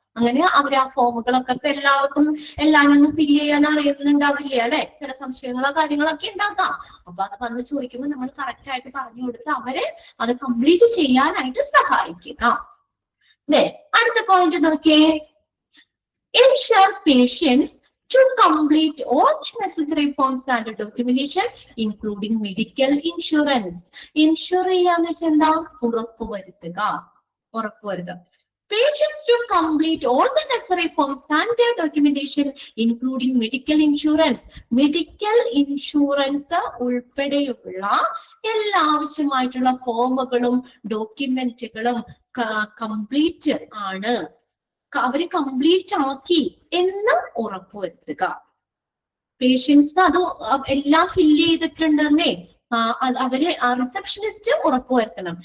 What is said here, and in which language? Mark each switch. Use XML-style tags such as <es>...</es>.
<ml>അങ്ങനെ അവർ ആ ഫോമുകളൊക്കെ ഇപ്പൊ എല്ലാവർക്കും എല്ലാവരും ഫില്ല് ചെയ്യാൻ അറിയുന്നുണ്ടാവില്ല അല്ലെ, ചില സംശയങ്ങളോ കാര്യങ്ങളൊക്കെ ഉണ്ടാകാം. അപ്പൊ അത് വന്ന് ചോദിക്കുമ്പോൾ നമ്മൾ കറക്റ്റ് ആയിട്ട് പറഞ്ഞു കൊടുത്ത് അവരെ അത് കംപ്ലീറ്റ് ചെയ്യാനായിട്ട് സഹായിക്കുക. അടുത്ത പോയിന്റ് നോക്കിയേ,</ml> <en>ensure patients to complete all necessary forms and documentation, including medical insurance.</en> <ml>Insure ചെയ്യാന്ന് വെച്ചാൽ എന്താ? ഉറപ്പുവരുത്തുക. ഉറപ്പുവരുത്തുക.</ml> <en>Patients to complete all the necessary forms and their documentation, including medical insurance.</en> <ml>Medical insurance ഉൾപ്പെടെയുള്ള എല്ലാ ആവശ്യമായിട്ടുള്ള ഫോമുകളും ഡോക്യുമെന്റുകളും കംപ്ലീറ്റ് ആണ്, അവര് കംപ്ലീറ്റ് ആക്കി എന്ന് ഉറപ്പുവരുത്തുക. പേഷ്യൻസ് അത് എല്ലാം ഫില്ല് ചെയ്തിട്ടുണ്ടെന്നേ അവര് റിസപ്ഷനിസ്റ്റ് ഉറപ്പുവരുത്തണം.</ml>